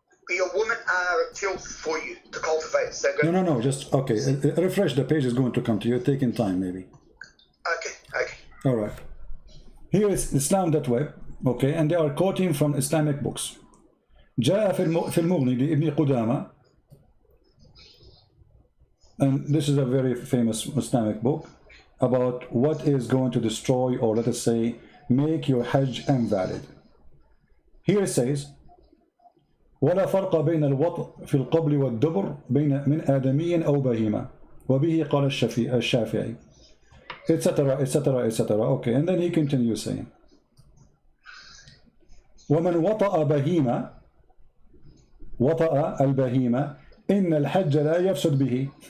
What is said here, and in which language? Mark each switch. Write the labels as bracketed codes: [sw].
[en] Your women are killed for you to cultivate. So go. No. Just okay. Refresh the page is going to come to you. Taking time, maybe. Okay. All right. Here is Islam.web. Okay, and they are quoting from Islamic books. [ar] جاء في المغني لابن قدامة. [en] And this is a very famous Islamic book about what is going to destroy, or let us say, make your Hajj invalid. Here it says, [ar] ولا فرق بين الوطء في القبل والدبر بين من آدمي أو بهيمة وبه قال الشافعي etc. [en] Okay, and then he continues saying, [ar] ومن وطأ بهيمة وطأ البهيمة إن الحج لا يفسد به.